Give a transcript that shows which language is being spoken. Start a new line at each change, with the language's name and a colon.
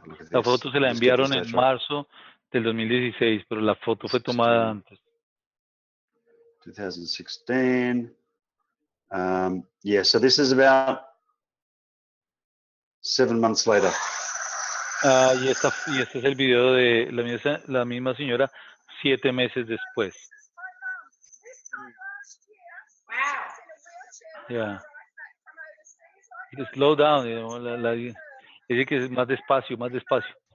Spanish: La foto se la enviaron en marzo del 2016, pero la foto fue tomada antes. 2016.
English: Yeah, so this is about 7 months later.
Spanish: Y este es el video de la misma señora 7 meses después. Yeah.
English: Slow down, you know,
Spanish: dice que es más despacio, más despacio.